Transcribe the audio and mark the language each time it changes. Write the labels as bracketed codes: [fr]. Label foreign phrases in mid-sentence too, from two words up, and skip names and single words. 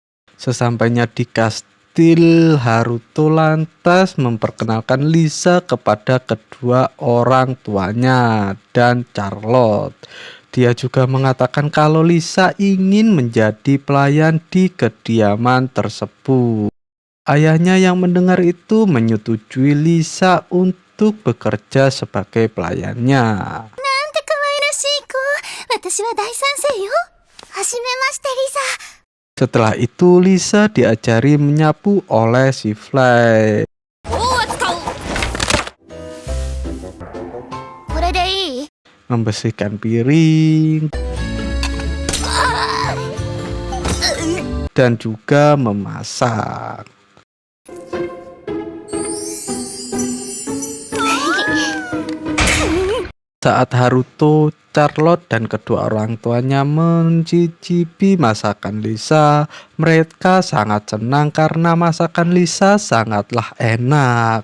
[id] Sesampainya di kastil, Haruto lantas memperkenalkan Lisa kepada kedua orang tuanya dan Charlotte. Dia juga mengatakan kalau Lisa ingin menjadi pelayan di kediaman tersebut. Ayahnya yang mendengar itu menyetujui Lisa untuk bekerja sebagai pelayannya. [ja] なんて可愛らしい子。私は大賛成よ。はじめましてリサ。 [id] Setelah itu Lisa diajari menyapu oleh si Fly. [ja] 大は使う。これでいい？ [id] Membersihkan piring dan juga memasak. Saat Haruto, Charlotte, dan kedua orang tuanya mencicipi masakan Lisa, mereka sangat senang karena masakan Lisa sangatlah enak.